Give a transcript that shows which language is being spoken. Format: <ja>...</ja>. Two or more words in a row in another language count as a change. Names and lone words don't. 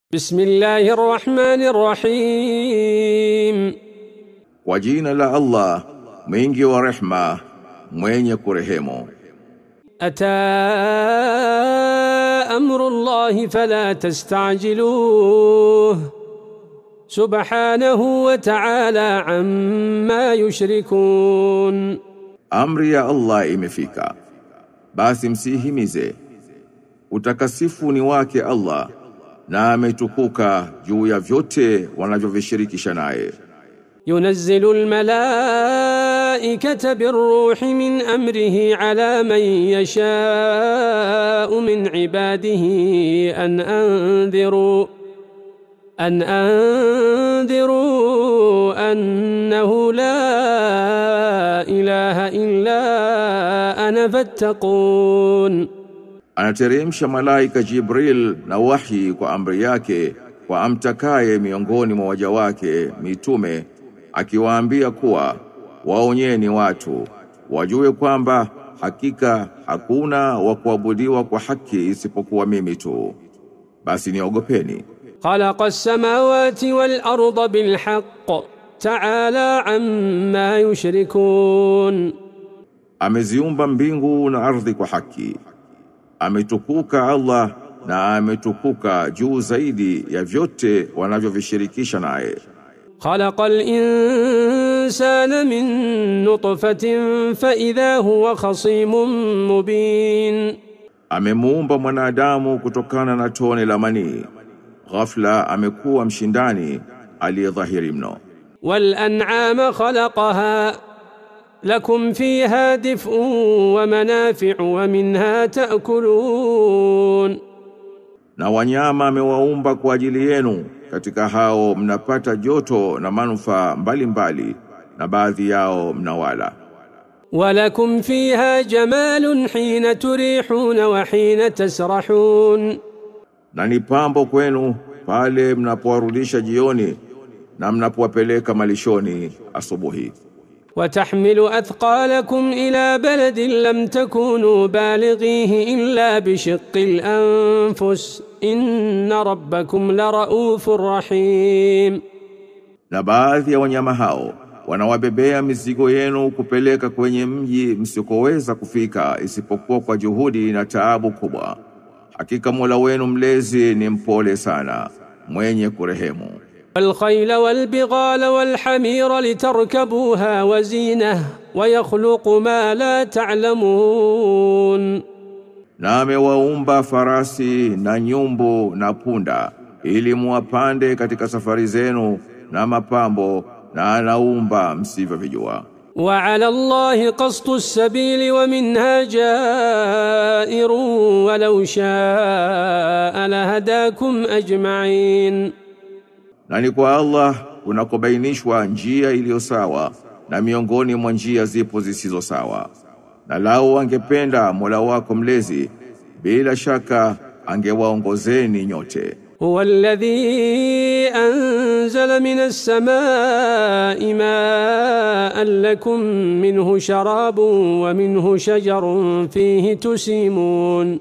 <ar>بسم الله الرحمن الرحيم.</ar> <sw>Kwa jina la Allah, mwingi wa rehma, mwenye kurehemu.</sw> <ar>أتى أمر الله فلا تستعجلوه سبحانه وتعالى عما يشركون.</ar> <sw>Amri ya Allah imefika, basi msihimize. Utakasifu ni wake Allah, na ametukuka juu ya vyote wanavyovishirikisha naye.</sw> <ar>ينزل الملائكة بالروح من أمره على من يشاء من عباده أن أنذروا أنه لا إله إلا أنا فاتقون.</ar> <sw>Anateremsha malaika Jibril na wahi kwa amri yake kwa amtakaye miongoni mwa waja wake mitume, akiwaambia kuwa waonyeni watu wajue kwamba hakika hakuna wa kuabudiwa kwa haki isipokuwa mimi tu, basi niogopeni.</sw> <ar>خلق السماوات والأرض بالحق تعالى عما يشركون.</ar> <sw>Ameziumba mbingu na ardhi kwa haki, ametukuka Allah na ametukuka juu zaidi ya vyote wanavyovishirikisha naye.</sw> <ar>خلق الإنسان من نطفة فإذا هو خصيم مبين.</ar> <sw>Amemuumba mwanadamu kutokana na tone la manii, ghafla amekuwa mshindani aliyedhahiri mno.</sw> <ar>والأنعام خلقها لكم فيها دفء ومنافع ومنها تأكلون.</ar> <sw>Na wanyama amewaumba kwa ajili yenu, katika hao mnapata joto na manufaa mbalimbali, na baadhi yao mnawala.</sw> <ar>ولكم فيها جمال حين تريحون وحين تسرحون.</ar> <sw>Na ni pambo kwenu pale mnapowarudisha jioni na mnapowapeleka malishoni asubuhi.</sw> <ar>وتحمل أثقالكم إلى بلد لم تكونوا بالغيه إلا بشق الأنفس إن ربكم لرؤوف رحيم.</ar> <sw>Na baadhi ya wanyama hao wanawabebea mizigo yenu kupeleka kwenye mji msikoweza kufika isipokuwa kwa juhudi na taabu kubwa. Hakika Mola wenu mlezi ni mpole sana, mwenye kurehemu.</sw> <ar>والخيل والبغال والحمير لتركبوها وزينة ويخلق ما لا تعلمون.</ar> <sw>Na amewaumba farasi na nyumbu na punda ili muwapande katika safari zenu na mapambo, na anaumba msivyovijua.</sw> <ar>وعلى الله قصد السبيل ومنها جائر ولو شاء لهداكم أجمعين.</ar> <sw>Na ni kwa Allah kunakobainishwa njia iliyo sawa, na miongoni mwa njia zipo zisizo sawa. Na lau angependa Mola wako mlezi, bila shaka angewaongozeni nyote.</sw> <ar>هو الذي أنزل من السماء ماء لكم منه شراب ومنه شجر فيه تسيمون.</ar>